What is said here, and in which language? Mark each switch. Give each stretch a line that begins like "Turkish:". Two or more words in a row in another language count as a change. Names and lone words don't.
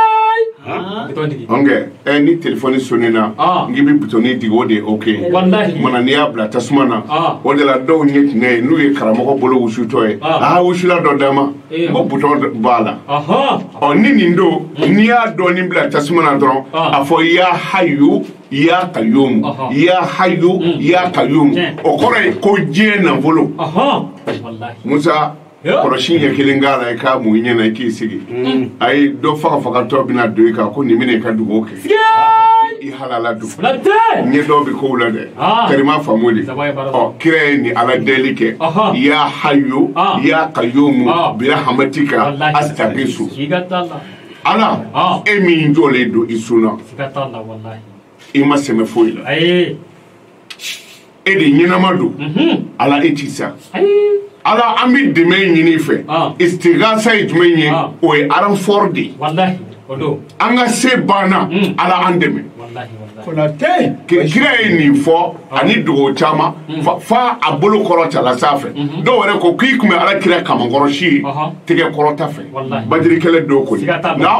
Bambara: ni telefoni sonnina ngi bi bitɔni digi o de ye ok mana n'i y'a bila tasuma na o de la dɔw ɲɛ tinɛ ye n'u ye karamɔgɔ bolo wusutɔ ye wusula dɔ d'a ma ko bitɔn b'a la ni nin don n'i y'a dɔɔni bila tasuma na dɔrɔn a fɔ
Arabic: يا حي يا قيوم يا حي يا قيوم
Bambara: o kɔrɔ ye ko diɲɛ nafolo musa kɔrɔsi ɲɛ kelen k'a la i k'a mun i ɲɛna i k'i sigi a ye dɔ fagafagatɔ bɛna don i kan ko nin bɛna i ka dugawu kɛ i halala don ɲɛ dɔw bɛ kow la dɛ karima faamu de kira ye nin ala deli kɛ
Arabic: يا حي يا قيوم برحمتك أستغيث
Bambara: ala e min jɔlen don i sunna i ma sɛmɛ foyi la e de ɲɛnama don ala e ti sa ala an bɛ dɛmɛ ɲini fɛ istigasa ye jumɛn ye o ye aranfɔr de an ka se banna ala an dɛmɛ kira ye nin fɔ ani dogo caman fa a bolo kɔrɔtala sanfɛ dɔw wɛrɛ ko k'i kun bɛ ala kira kamankɔrɔsi ye tigɛ kɔrɔta fɛ badirikɛlɛ dɔw ko na